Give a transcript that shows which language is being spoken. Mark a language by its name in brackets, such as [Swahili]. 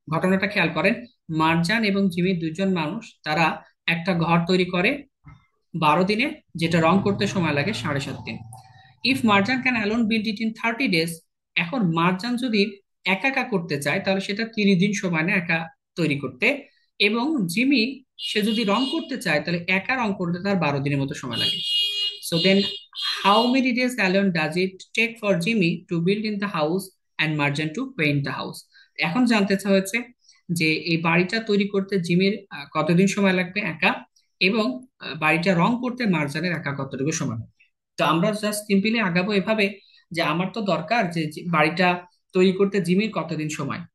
[Bangla] ঘটনাটা খেয়াল করেন, মার্জান এবং জিমি দুজন মানুষ, তারা একটা ঘর তৈরি করে 12 দিনে, যেটা রং করতে সময় লাগে 7.5 দিন। [English] if Marjan can alone build it in 30 days, [Bangla] এখন মার্জান যদি একা একা করতে চায় তাহলে সেটা 30 দিন সময় নেয় একা তৈরি করতে, এবং জিমি সে যদি রং করতে চায় তাহলে একা রং করতে তার 12 দিনের মতো সময় লাগে। [English] So then, how many days alone does it take for Jimmy to build in the house and Marjan to paint the house. [Bangla] এখন জানতে চাওয়া হয়েছে যে এই বাড়িটা তৈরি করতে জিমির কতদিন সময় লাগবে একা, এবং বাড়িটা রং করতে মার্জানের একা কতটুকু সময় লাগবে। তো আমরা জাস্ট সিম্পলি আগাবো এভাবে যে আমার তো দরকার যে বাড়িটা তৈরি করতে জিমির কতদিন সময়।